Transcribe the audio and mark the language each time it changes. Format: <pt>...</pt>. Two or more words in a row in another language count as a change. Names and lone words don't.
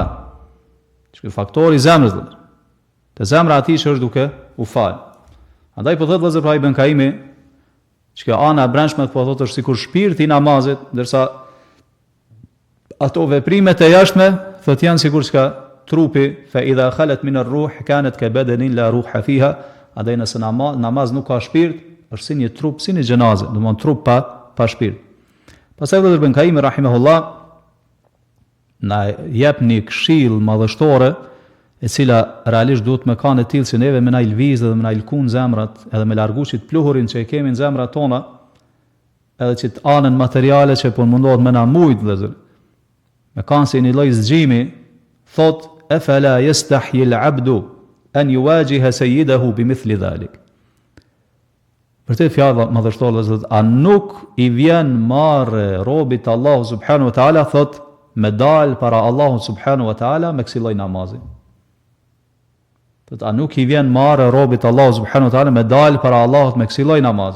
<sq>Çka faktori i zemrës. Te zemra atij që është duke u fal. Andaj po thotë vëllezër pra Ibn Kaimi, çka ana e brendshme po thotë është sikur shpirti i namazit, ndërsa ato veprimet e jashtme thotë janë sikur çka trupi,</sq> <ar>فإذا خلت من الروح كانت كبدن لا روح فيها.</ar> <sq>Andaj nëse namaz nuk ka shpirt, është si një trup, si një xhenaze, domthonë trup pa shpirt. Pastaj vëllezër Ibn Kaimi rahimahullah na jep një këshill madhështore e cila realisht duhet me kanë të tillë që neve me na lviz dhe me na lkun zemrat, edhe me largu çit pluhurin që e kemi në zemrat tona, edhe çit anën materiale që po mundohet me na mujt vëllezër. Me kanë si një lloj zgjimi, thot</sq> <ar>أفلا يستحي العبد أن يواجه سيده بمثل ذلك.</ar> <sq>Për të fjallë madhështore zot, a nuk i vjen marrë robit</sq> <ar>الله سبحانه وتعالى,</ar> <sq>thot me dal para</sq> <ar>الله سبحانه وتعالى</ar> <sq>me kësaj lloj namazi. Thot a nuk i vjen marrë robit</sq> <ar>الله سبحانه وتعالى</ar> <sq>me dal para Allahut me kësaj lloj namazi.</sq>